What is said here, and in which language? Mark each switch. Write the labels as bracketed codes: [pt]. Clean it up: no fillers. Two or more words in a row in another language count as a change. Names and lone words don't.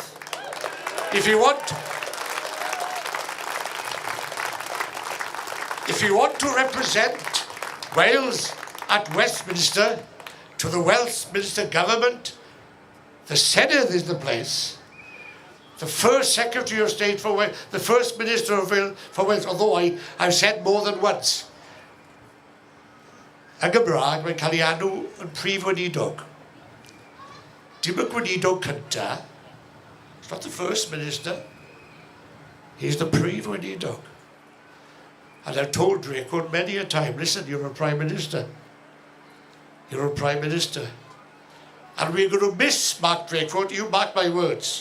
[en] If you want to represent Wales at Westminster to the Westminster government, the Senedd is the place. The first Secretary of State for Wales, the first Minister for Wales, although I've said more than once, [cy] yn Gymraeg, mae'n cael ei enw yn Prif Weinidog. Dim y Gweinidog cynta, [en] it's not the First Minister, he's the [cy] Prif Weinidog. [en] And I've told Draco many a time, listen, you're a Prime Minister. You're a Prime Minister. And we're going to miss Mark Drakeford, you mark my words.